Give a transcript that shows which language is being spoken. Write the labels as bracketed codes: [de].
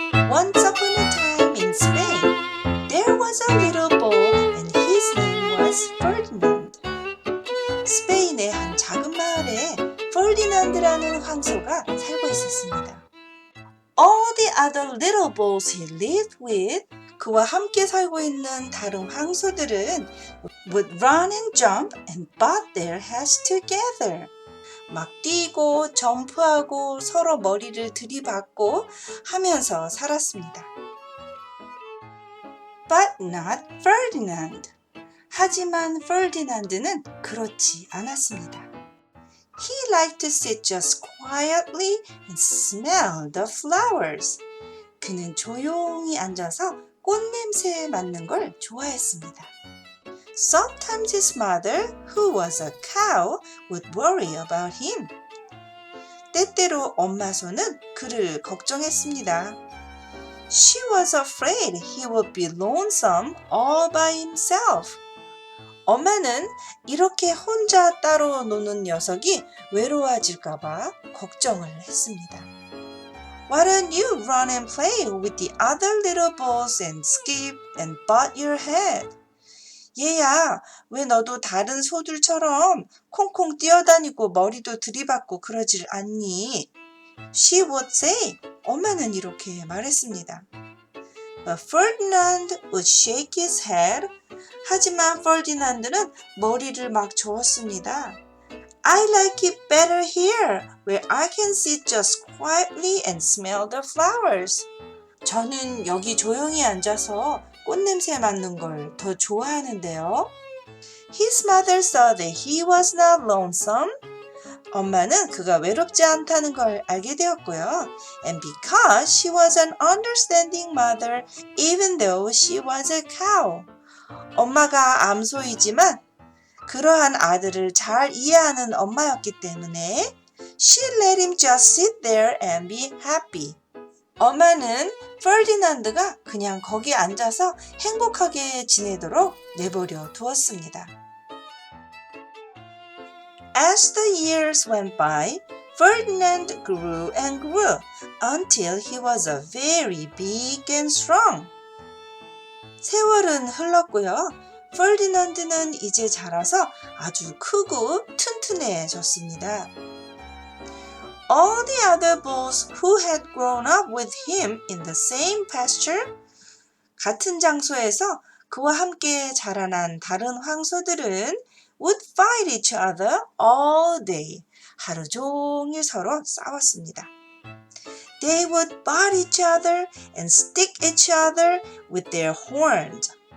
[en] Once upon a time in Spain, there was a little boy and his name was Ferdinand. [ko] 스페인의 한 작은 마을에 퍼디난드라는 황소가 살고 있었습니다. [en] All the other little boys he lived with, [ko] 그와 함께 살고 있는 다른 황소들은 [en] would run and jump and butt their heads together. [ko] 막 뛰고 점프하고 서로 머리를 들이받고 하면서 살았습니다. [en] But not Ferdinand. [ko] 하지만 퍼디난드는 그렇지 않았습니다. [en] He liked to sit just quietly and smell the flowers. [ko] 그는 조용히 앉아서 꽃냄새에 맡는 걸 좋아했습니다. [en] Sometimes his mother, who was a cow, would worry about him. [ko] 때때로 엄마 소는 그를 걱정했습니다. [en] She was afraid he would be lonesome all by himself. [ko] 엄마는 이렇게 혼자 따로 노는 녀석이 외로워질까봐 걱정을 했습니다. [en] Why don't you run and play with the other little boys and skip and butt your head? [ko] 얘야, 왜 너도 다른 소들처럼 콩콩 뛰어다니고 머리도 들이받고 그러질 않니? [en] She would say, [ko] 엄마는 이렇게 말했습니다. [en] But Ferdinand would shake his head. [ko] 하지만 퍼디난드는 머리를 막 저었습니다. [en] I like it better here, where I can sit just quietly and smell the flowers. [ko] 저는 여기 조용히 앉아서 꽃냄새 맡는 걸 더 좋아하는데요. [en] His mother saw that he was not lonesome. [ko] 엄마는 그가 외롭지 않다는 걸 알게 되었고요. [en] And because she was an understanding mother, even though she was a cow. [ko] 엄마가 암소이지만 그러한 아들을 잘 이해하는 엄마였기 때문에 [en] she let him just sit there and be happy. [ko] 엄마는 퍼디난드가 그냥 거기 앉아서 행복하게 지내도록 내버려 두었습니다. [en] As the years went by, Ferdinand grew and grew until he was a very big and strong. [ko] 세월은 흘렀고요. 퍼디난드는 이제 자라서 아주 크고 튼튼해졌습니다. [en] All the other bulls who had grown up with him in the same pasture, [ko] 같은 장소에서 그와 함께 자라난 다른 황소들은 [en] would fight each other all day. [ko] 하루 종일 서로 싸웠습니다. [en] They would butt each other and stick each other with their horns.